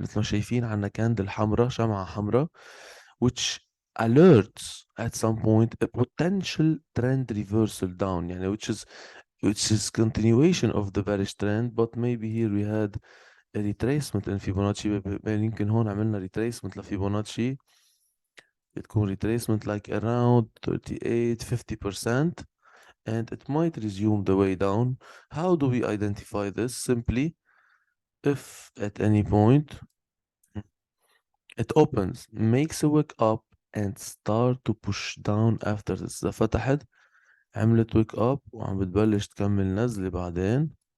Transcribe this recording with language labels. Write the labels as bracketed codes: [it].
[ar] مثل ما شايفين عندنا candle حمراء، شمعة حمراء, [en] which alerts at some point a potential trend reversal down, يعني which is continuation of the bearish trend, but maybe here we had a retracement in Fibonacci. [ar] يمكن هون عملنا retracement لفيبوناتشي. بتكون [en] retracement like around 38-50%, and it might resume the way down. How do we identify this? Simply, if at any point it opens, makes a wick up, and start to push down after this. [ar] إذا فتحت عملت wick up وعم بتبلش تكمل نزلة بعدين.